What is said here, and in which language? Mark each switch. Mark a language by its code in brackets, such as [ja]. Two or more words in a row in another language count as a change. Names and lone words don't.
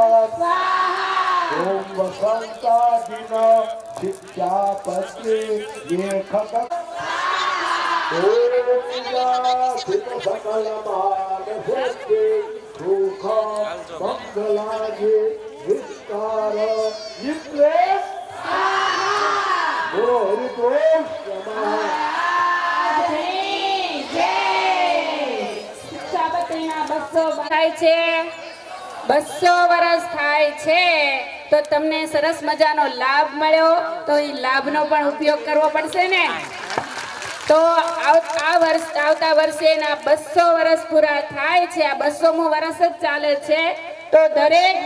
[sa] ओम वसंतादिन शिक्षा पत्रे लेखक ओम निजासित सकल मानसे सुख मंगलागे विस्तार नित्रे हरि कृष्ण [gu] થાય છે 200 વર્ષ થાય છે તો તમને સરસ મજાનો લાભ મળ્યો તો એ લાભનો પણ ઉપયોગ કરવો પડશે ને તો આવતા વર્ષે ના 200 વર્ષ પૂરા થાય છે આ 200મું વર્ષ જ ચાલે છે તો દરેક